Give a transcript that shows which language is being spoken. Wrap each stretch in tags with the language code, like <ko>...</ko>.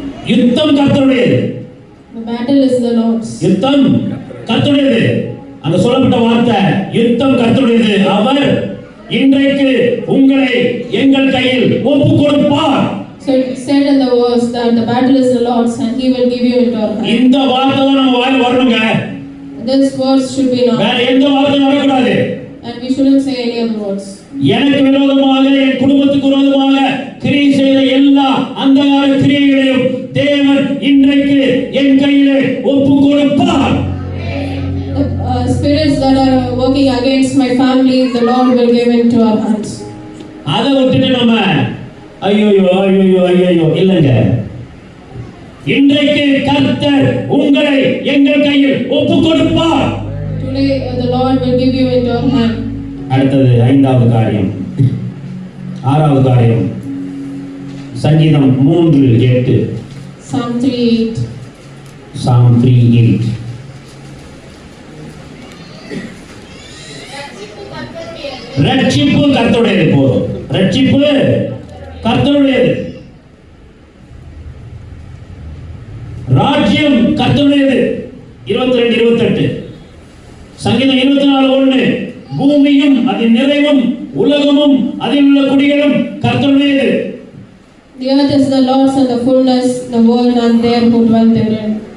<ta>யுத்தம் கர்த்தருடையது.</ta> <en>The battle is the Lord's.</en> <ta>யுத்தம் கர்த்தருடையது. அந்த சொல்லப்பட்ட வார்த்தை யுத்தம் கர்த்தருடையது. அவர் இன்றைக்கு உங்களை எங்கள் கையில் ஒப்பு கொடுப்பார்.</ta> <en>So it said in the verse that the battle is the Lord's and He will give you into our hand.</en> <ta>இந்த வார்த்தை தான் நம்ம வாயில வரணுங்க.</ta> <en>This verse should be known.</en> <ta>வேற எந்த வார்த்தையும் வரக்கூடாது.</ta> <en>And we shouldn't say any other words.</en> <ta>எனக்கு விரோதமாக என் குடும்பத்துக்கு விரோதமாக கிரியை செய்த எல்லா அந்தகார கிரியைகளையும் தேவன் இன்றைக்கு என் கையிலே ஒப்பு கொடுப்பார்.</ta> <en>Spirits that are working against my family, the Lord will give into our hands.</en> <ta>அதை விட்டுட்டு நம்ம ஐயோ இல்லைங்க. இன்றைக்கு கர்த்தர் உங்களை எங்கள் கையில் ஒப்பு கொடுப்பார்.</ta> <en>Today the Lord will give you into our hand.</en> <ta>அடுத்தது 5வது காரியம். 6வது காரியம் சங்கீதம் 3:8.</ta> <en>Psalm 3:8. Psalm 3:8.</en> <ta>ரட்சிப்பு கர்த்தருடையது. போதும், ரட்சிப்பு கர்த்தருடையது. ராஜ்யம் கர்த்தருடையது. 22:28. சங்கீதம் 24:1. பூமியும் அதன் நிறைவும் உலகமும் அதில் உள்ள குடிகளும் கர்த்தருடையது.</ta> <en>The earth is the Lord's and the fullness, the world and they who dwell therein.</en>